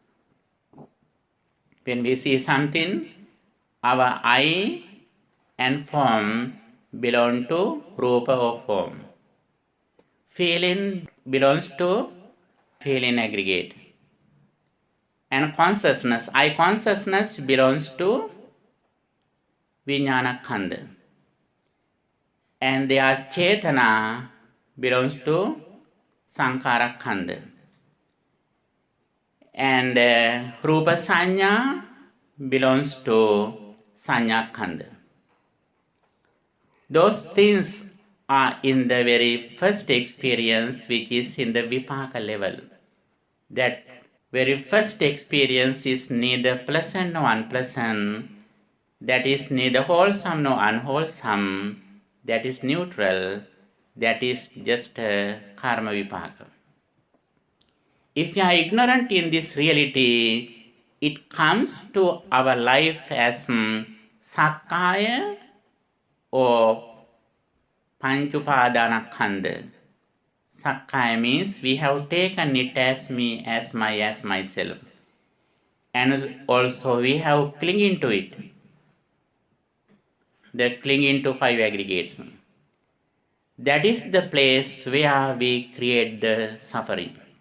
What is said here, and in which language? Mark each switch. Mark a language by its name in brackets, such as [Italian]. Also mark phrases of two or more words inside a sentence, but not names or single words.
[English] When we see something, our eye and form belong to rupa or form. Feeling belongs to feeling aggregate. And consciousness, eye consciousness belongs to [Pali] vijnana khanda. [English] And their chetana belongs to [Pali] sankhara khanda. [English] And [Pali] rupa sanya [English] belongs to [Pali] Sanya Khanda. [English] Those things are in the very first experience, which is in the Vipaka level. That very first experience is neither pleasant nor unpleasant, that is neither wholesome nor unwholesome, that is neutral, that is just [Pali] karma vipaka. [English] If you are ignorant in this reality, it comes to our life as sakkaya or panchupadanakhanda. Sakkaya means we have taken it as me, as my, as myself. And also we have clinging to it. The clinging to five aggregates. That is the place where we create the suffering.